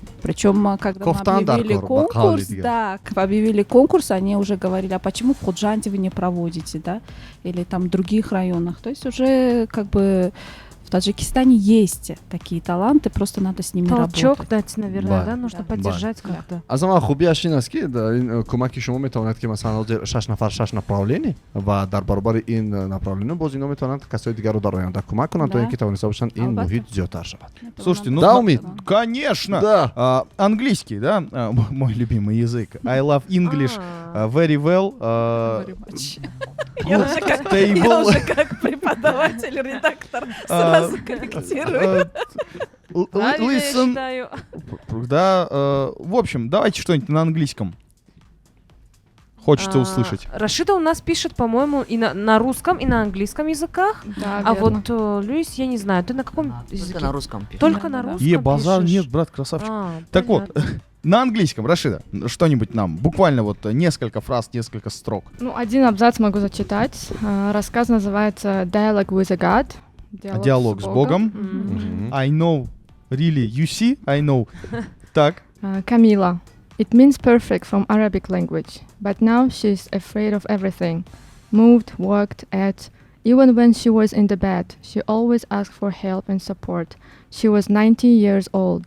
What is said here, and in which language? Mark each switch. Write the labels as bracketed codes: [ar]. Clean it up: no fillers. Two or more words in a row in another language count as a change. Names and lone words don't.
[ru] Причем, когда мы объявили конкурс, объявили конкурс, они уже говорили, а почему в Худжанте вы не проводите, да? Или там в других районах. То есть уже как бы в Таджикистане есть такие таланты, просто надо с ними Толчок работать. дать, наверное, Ба. да? Нужно Да. поддержать как-то. [tg] азама хубияш ин аст ки ин кӯмаки шумо метавонад ки масалан ҳозир 6 нафар 6 направление ва дар баробари ин направление боз ино метавонанд касои дигарро дар оянда кӯмак кунанд то [ru] Да. [tg] ин ки тавониста бошанд ин Албатта. муҳит зиёдтар шавад. [ru] Это Слушайте, надо- ну, Да, Умид? конечно. Да. Английский, да, мой любимый язык. [en] I love English very well. Very much. [ru] Я уже как преподаватель, редактор сразу корректирую. Правильно я [en] Listen, [ru] считаю. да, в общем, давайте что-нибудь на английском. Хочется услышать. Рашида у нас пишет, по-моему, и на русском, и на английском языках. Да, А верно. вот Люис, я не знаю, ты на каком Только языке? на русском пишет. Только на Да-да-да. русском Базар пишешь? нет, брат, красавчик. Так понятно. вот, на английском, Рашида, что-нибудь нам, буквально вот несколько фраз, несколько строк. Ну, один абзац могу зачитать. Рассказ называется «Dialogue with a God». Диалог с Богом. Мгм. [en] I know, really, you see, I know. [ru] Так. [en] Camila. It means perfect from Arabic language, but now she's afraid of everything. Moved, walked, ate. Even when she was in the bed, she always asked for help and support. She was 90 years old.